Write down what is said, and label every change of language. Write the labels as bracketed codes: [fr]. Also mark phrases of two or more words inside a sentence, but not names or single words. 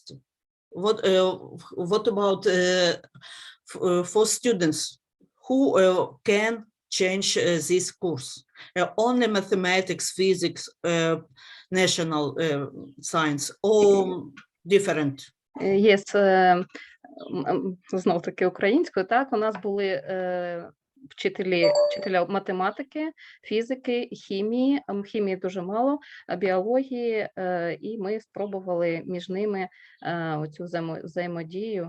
[en] What about for students who can change this course? Only mathematics, physics, national science, or different? Yes, [uk] знов таки українською. Так, у нас були вчителя математики, фізики, хімії. Хімії дуже мало, біології, і ми спробували між ними оцю взаємодію.